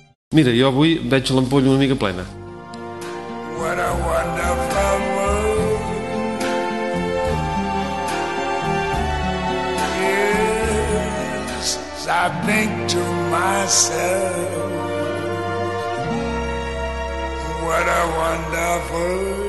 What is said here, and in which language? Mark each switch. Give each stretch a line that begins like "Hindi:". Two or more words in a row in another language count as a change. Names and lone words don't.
Catalan: Mira, jo avui veig l'ampolla una mica plena.
English: What a wonderful world. Yes, I think to myself, what a wonderful